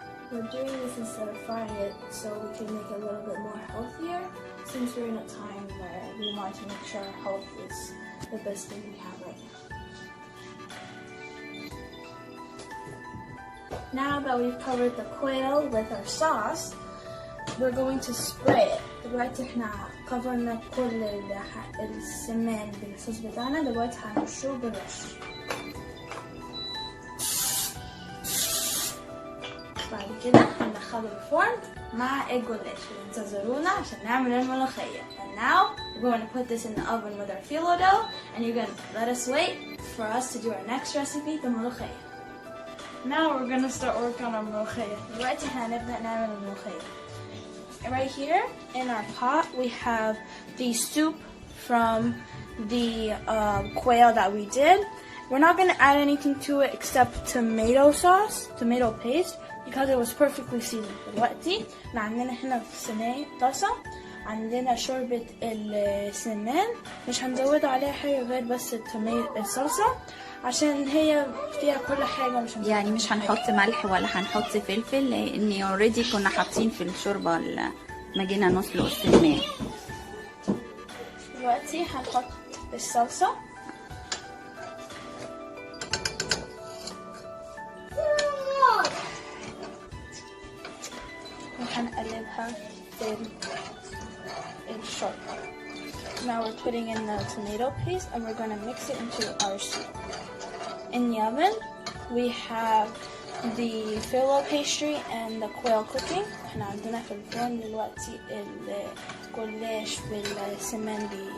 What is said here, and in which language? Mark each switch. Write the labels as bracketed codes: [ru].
[en] We're doing this instead of frying it so we can make it a little bit more healthier, since we're in a time where we want to make sure our health is the best thing we have right now. Now that we've covered the quail with our sauce, we're going to spray it. [ar] دلوقتي احنا coverنا كل السمان بالصوص بتاعنا، دلوقتي هنرشه بالرش. بعد كده هندخله الفرن مع الجلاش. انتظرونا عشان نعمل الملوخية. [en] And now we're going to put this in the oven with our phyllo dough, and you're going to let us wait for us to do our next recipe, the ملوخية. Now we're going to start working on our ملوخية. [ar] دلوقتي هنبدأ نعمل الملوخية. [en] Right here in our pot we have the soup from the quail that we did. We're not going to add anything to it except tomato sauce, tomato paste, because it was perfectly seasoned. [ar] دلوقتي عندنا هنا في صينية طاسة عندنا شوربة السمان، مش هنزود عليها حاجة غير بس الصلصة عشان هي فيها كل حاجة. يعني مش هنحط ملح ولا هنحط فلفل، لان اوريدي كنا حاطين في الشوربة ما جينا نسلق السمان. دلوقتي هنحط الصلصة وهنقلبها في الشوربة. [en] Now we're putting in the tomato paste and we're going to mix it into our soup. In the oven we have the Fillo pastry and the Quail cooking. [ar] احنا عندنا في الفرن دلوقتي الجلاش بالسمان